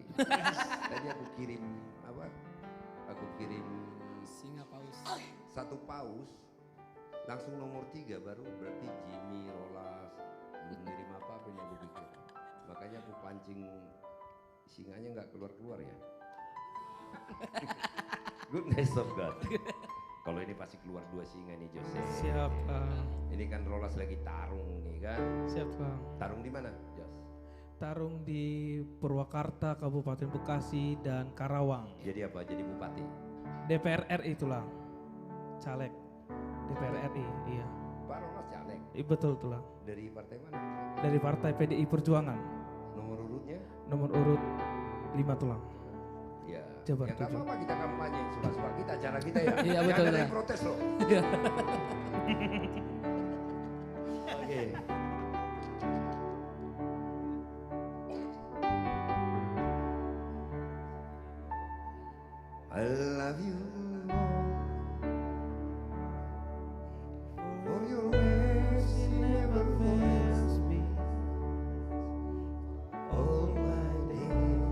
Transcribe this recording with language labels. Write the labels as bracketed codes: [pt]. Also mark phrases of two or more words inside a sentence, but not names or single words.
[id] Tadi aku kirim apa? Aku kirim singa paus. Satu paus. Langsung nomor 3 baru berarti Jimmy, Rolas belum ngirim apa-apa yang aku pikir. Makanya aku pancing singanya nggak keluar-keluar ya. [en] Goodness of God. [id] Kalau ini pasti keluar 2 singa nih Jose. Siap. Ini kan Rolas lagi tarung nih kan. Siap Bang. Tarung di mana Jos? Tarung di Purwakarta, Kabupaten Bekasi dan Karawang. Jadi apa? Jadi bupati? DPR RI itulah. Caleg. DPR RI, iya. Pak Rolas caleg? Betul itulah. Dari partai mana? Dari Partai PDI Perjuangan. Nomor urutnya? Nomor urut 5 tulang. Ya, Jabar ya nggak 7. apa-apa kita kampanye suka-suka kita, cara kita ya. Iya betul. Jangan ada yang protes loh. Iya. Oke. [en] I love you for your mercy never fails me all my days.